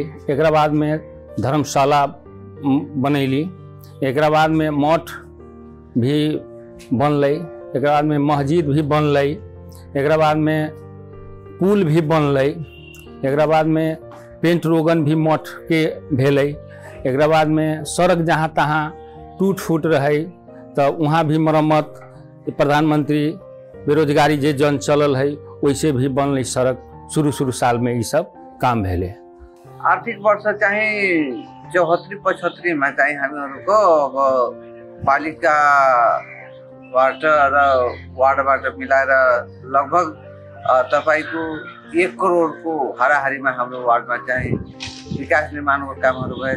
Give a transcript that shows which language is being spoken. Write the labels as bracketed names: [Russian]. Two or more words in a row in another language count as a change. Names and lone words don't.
[Maithili] एक बाद में धर्मशाला बनैली, एक बाद में मठ भी बनल, एक बाद में मस्जिद भी बनल, एक बाद में पुल भी बनल, एक बाद में पेंट रोगन भी मठ के भेल, एक बाद में सड़क जहाँ तहाँ टूट फूट रहे तो वहाँ भी मरम्मत प्रधानमंत्री बेरोजगारी जे जन चलल है वैसे भी बनल सड़क शुरू साल में ये सब काम भेले। [Nepali] आर्थिक वर्ष चाहिँ 74-75 में चाहिँ हामीहरूको अब पालिकाबाट र वार्डबाट मिलाएर लगभग तपाईको 1 करोडको हाराहारीमा हाम्रो वार्डमा चाहिँ विकास निर्माणको कामहरू भएछ।